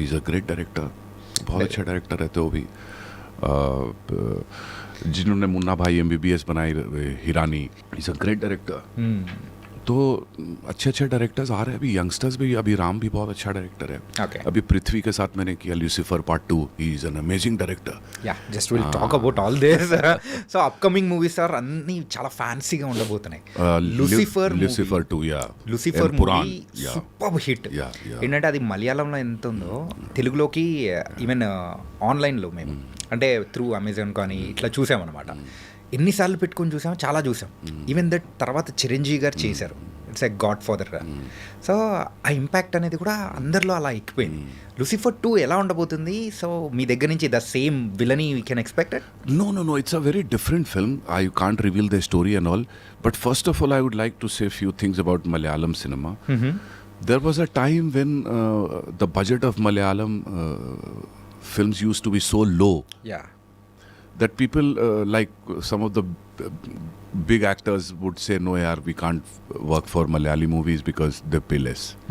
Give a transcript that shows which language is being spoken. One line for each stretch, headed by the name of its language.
English: is a great director,
Hindi: बहुत अच्छा director रहते वो भी। जिन्होंने मुन्ना भाई MBBS बनाई, Hirani, is a great director. तो अच्छे अच्छे डायरेक्टर्स आ रहे हैं अभी, यंगस्टर्स भी, अभी राम भी बहुत अच्छा डायरेक्टर है।
English: Okay.
Hindi: अभी पृथ्वी के साथ मैंने किया Lucifer part 2,
English: He is an amazing director. Yeah just will talk about all this.
Telugu: So upcoming movies are అన్ని చాలా ఫ్యాన్సీగా ఉండబోతున్నాయి. Lucifer Lucifer 2, yeah, Lucifer movie super hit.
English: Yeah, yeah.
Telugu: ఏంటంటే అది మలయాళంలో ఎంత ఉందో, తెలుగులోకి ఈవెన్ ఆన్లైన్లో మేము అంటే త్రూ అమెజాన్ కానీ ఇట్లా చూసామన్నమాట. ఎన్నిసార్లు పెట్టుకొని చూసాము, చాలా చూసాం. ఈవెన్ దట్ తర్వాత చిరంజీవి గారు చేశారు,
English: It's a Godfather.
Telugu: So ఆ ఇంపాక్ట్ అనేది కూడా అందరిలో అలా ఎక్కిపోయింది. లూసిఫర్ 2 ఎలా ఉండబోతుంది?
English: so
Telugu: మీ దగ్గర నుంచి
English: The same villainy we can expected? No, it's a very different film. I can't reveal the story and all, but first of all I would like to say a few things about Malayalam cinema. There was a time when the budget of Malayalam films used to be so low yeah that people like some of the big actors would say, no yaar, we can't work for Malayali movies because they pay less.